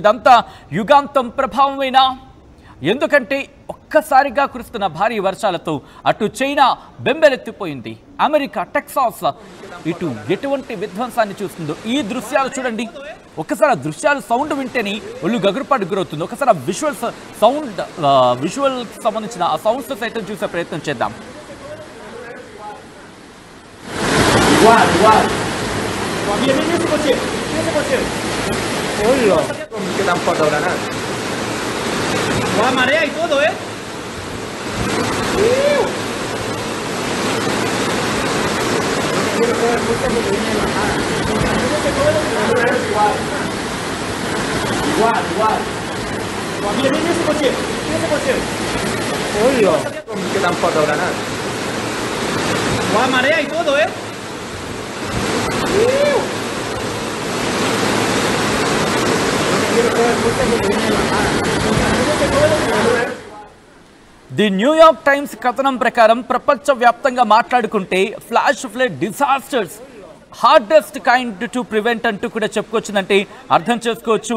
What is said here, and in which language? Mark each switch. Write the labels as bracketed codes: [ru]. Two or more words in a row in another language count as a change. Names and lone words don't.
[te] ఇదంతా యుగాంతం ప్రభావమైనా, ఎందుకంటే ఒక్కసారిగా కురుస్తున్న భారీ వర్షాలతో అటు చైనా బెంబెలెత్తిపోయింది, అమెరికా టెక్సాస్ ఇటు ఎటువంటి విధ్వంసాన్ని చూస్తుందో. ఈ దృశ్యాలు చూడండి, ఒకసారి ఆ దృశ్యాలు సౌండ్ వింటేనే ఒళ్ళు గగురుపాటు గురవుతుంది. ఒకసారి ఆ విజువల్ సంబంధించిన ఆ సౌండ్స్ సైతం చూసే ప్రయత్నం చేద్దాం. [es] Va marea y todo, ¿eh? Igual. Viene ese coche. Oye. ¿Qué tan foto ganar? Va marea y todo, ¿eh? [te] ది న్యూయార్క్ టైమ్స్ కథనం ప్రకారం ప్రపంచవ్యాప్తంగా మాట్లాడుకుంటే [en] flash flood disasters hardest kind to prevent [te] అంటూ కూడా చెప్పుకొచ్చిందంటే అర్థం చేసుకోవచ్చు.